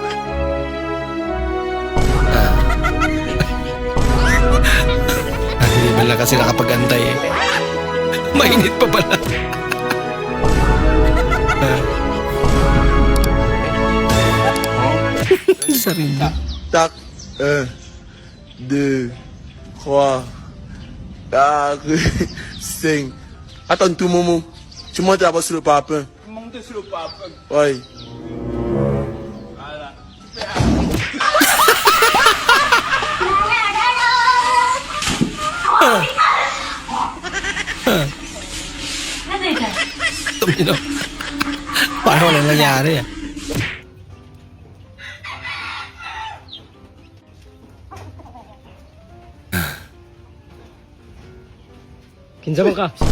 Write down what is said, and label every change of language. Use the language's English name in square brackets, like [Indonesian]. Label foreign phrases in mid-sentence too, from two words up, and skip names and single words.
[Filipino] Hindi man lang kasi nakapag-antay eh. Mainit pa pala. Sarili. Tak, 1, 2, 3, 4, 5. [French] Attends tout moment. Tu montes d'abord sur le parpaing. Monter sur le parpaing. Oui. Voilà. [Filipino] Tumino. Parang walang nangyari ah. [Cebuano] Kinsa man ka?